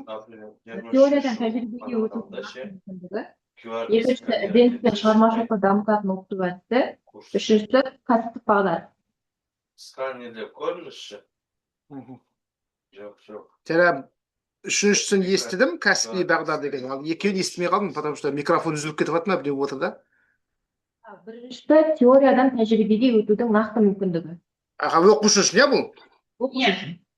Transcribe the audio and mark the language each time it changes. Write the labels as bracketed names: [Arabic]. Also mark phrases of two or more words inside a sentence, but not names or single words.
[Kazakh] Теориядан тәжірибеге өтудің нақты мүмкіндігі. Екіншісі ізденіс пен шығармашылықты дамытатын оқыту әдісі. Үшіншісі кәсіптік бағдар. Сканерде көрініші? Жоқ. Үшіншісін естідім, кәсіби бағдар деген. Екеуін естімей қалдым, [Russian] потому что [Kazakh] микрофон үзіліп кетіп жатыр ма, біреу отыр да. Біріншісі теориядан тәжірибеге өтудің нақты мүмкіндігі. Оқушы үшін, иә бұл? Оқушы үшін.